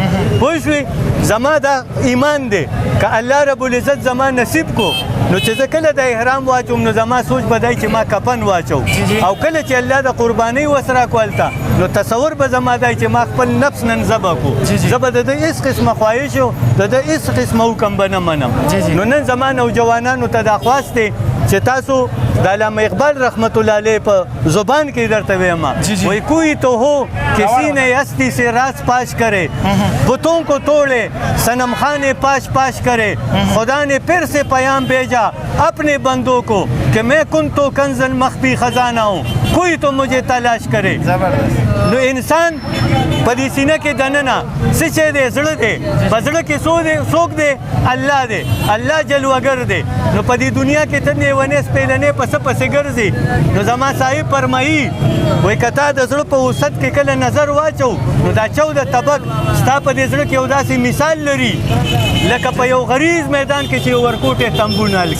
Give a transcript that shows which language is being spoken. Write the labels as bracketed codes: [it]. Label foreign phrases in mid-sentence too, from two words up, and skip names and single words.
[ps] پوه شوې زما دا ایمان دی که الله رب العزت زما نصیب کو نو چې زه کله د احرام واچوم نو زما سوچ به دی چې ما کفن واچو او کله چې الله د قربانۍ وس راکولته نو تصور به زما دی چې ما خپل نفس نن ذبح کو. زه به د ده هېڅ قسمه خواهش او د ده هېڅ قسمه حکم به نه منم. نو نن زما نوجوانانو ته دا خواست دی چې تاسو د علامه اقبال رحمت الله علیه په زبان کې درته وایم [ur] وای کوئی تو ہو کسی نے ہستی سے راز پاش کرے بتوں کو توڑے صنم خانے پاش پاش کرے خدا نے پھر سے پیام بھیجا اپنے بندوں کو کہ میں کن تو کنزن مخفی خزانہ ہوں کوئی تو مجھے تلاش کرے. [ps] نو انسان په دې سینه کې دننه څه شی دی زړه دی په زړه کې څوک دی الله دی الله جلوګر دی. نو په دې دنیا کې ته لیونی سپېلنی په څه پسې ګرځي. نو زما صاحب فرمایي وایي که تا د زړه په وسط کې کله نظر واچو نو دا 14 طبق ستا په دې زړه کې یو داسې مثال لري لکه په یو غریز میدان کې چې ورکوټې تمبونه لګي.